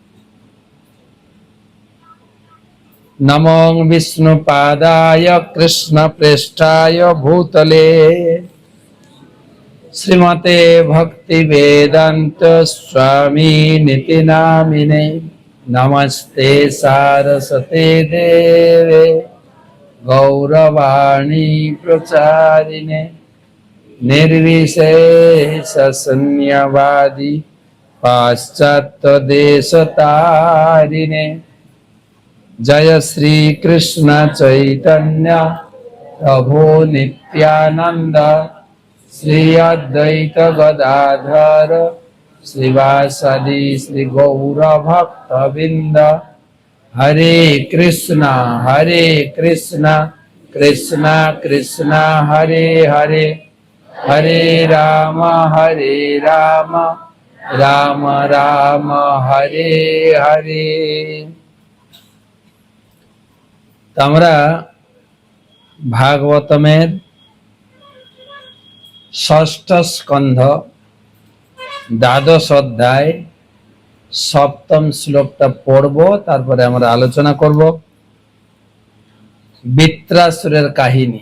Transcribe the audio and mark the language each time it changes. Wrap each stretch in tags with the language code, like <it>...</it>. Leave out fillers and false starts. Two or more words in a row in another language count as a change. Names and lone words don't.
<sa>নমঃ বিষ্ণু পাদায় কৃষ্ণ প্রেষ্ঠায় ভূতলে শ্রীমতে ভক্তি বেদান্ত স্বামী নীতি নামিনে নমস্তে সারস্বতে দেবে গৌরবাণী প্রচারিণে निर्विशेष शून्यवादी पाश्चात्य देश तारिणे जय श्री कृष्ण चैतन्य प्रभु नित्यानंद श्री अद्वैत गदाधर श्रीवासदि श्री गौर भक्तवृंद हरे कृष्णा कृष्णा कृष्णा हरे हरे हरे राम राम राम हरे हरे।</sa> <bn>আমরা ভাগবতমের 6ষ্ঠ স্কন্ধ দ্বাদশ অধ্যায় 7ম শ্লোকটা পড়ব, তারপরে আমরা আলোচনা করব বৃত্রাসুরের কাহিনী।</bn>